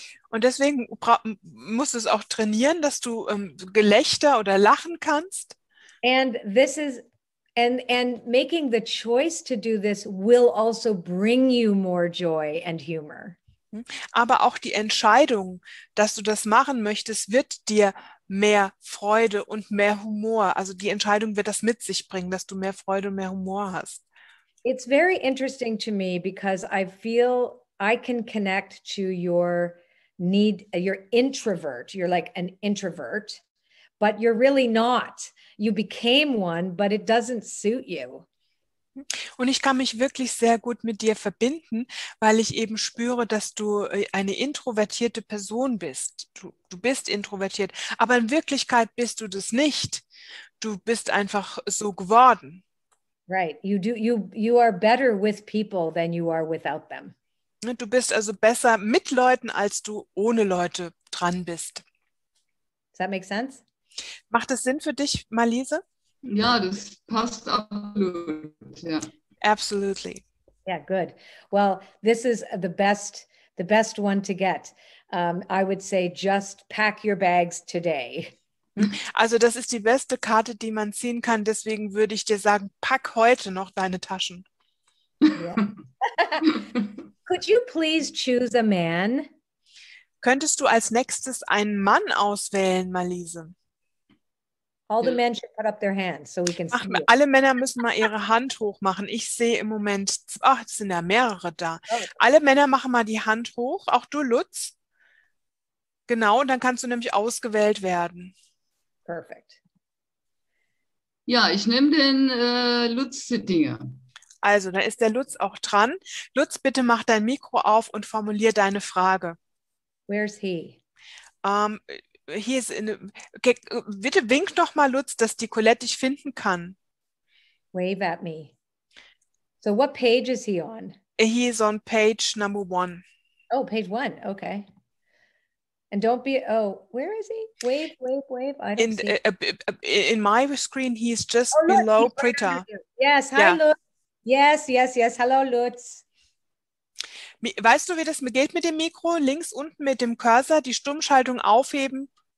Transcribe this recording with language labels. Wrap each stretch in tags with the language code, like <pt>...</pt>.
<de>Und deswegen musst du es auch trainieren, dass du Gelächter oder lachen kannst.</de> <en>And this is and making the choice to do this will also bring you more joy and humor.</en> <de>Aber auch die Entscheidung, dass du das machen möchtest, wird dir mehr Freude und mehr Humor. Also die Entscheidung wird das mit sich bringen, dass du mehr Freude und mehr Humor hast.</de> <en>It's very interesting to me because I feel I can connect to your need. You're introvert. You're like an introvert, but you're really not. You became one, but it doesn't suit you.</en> <de>Und ich kann mich wirklich sehr gut mit dir verbinden, weil ich eben spüre, dass du eine introvertierte Person bist. Du bist introvertiert, aber in Wirklichkeit bist du das nicht. Du bist einfach so geworden.</de> <en>Right. You are better with people than you are without them.</en> <de>Du bist also besser mit Leuten, als du ohne Leute dran bist.</de> <en>Does that make sense?</en> <de>Macht es Sinn für dich, Marliese? Ja, das passt absolut. Ja.</de> <en>Absolutely. Yeah, good. Well, this is the best one to get. I would say just pack your bags today.</en> <de>Also das ist die beste Karte, die man ziehen kann. Deswegen würde ich dir sagen, pack heute noch deine Taschen.</de> <en>Yeah. Could you please choose a man?</en> <de>Könntest du als nächstes einen Mann auswählen, Marliese?</de> <en>All the men should put up their hands so we can see it.</en> <de>Alle Männer müssen mal ihre Hand hoch machen. Ich sehe im Moment, es sind ja mehrere da. Alle Männer machen mal die Hand hoch, auch du, Lutz. Genau, und dann kannst du nämlich ausgewählt werden.</de> <en>Perfect.</en> <de>Ja, ich nehme den Lutz Sittinger. Also, da ist der Lutz auch dran. Lutz, bitte mach dein Mikro auf und formulier deine Frage.</de> <en>Where's he?</en> <de>Hier ist okay, bitte wink noch mal, Lutz, dass die Colette dich finden kann.</de> <en>Wave at me. So what page is he on? He is on page number 1. Oh, page 1. Okay. And don't be, where is he? Wave, wave, wave. I don't see. In my screen, he's just below Britta. Yes, hi, Lutz. Yes. Hello, Lutz.</en> <de>Weißt du, wie das geht mit dem Mikro? Links unten mit dem Cursor, die Stummschaltung aufheben.</de>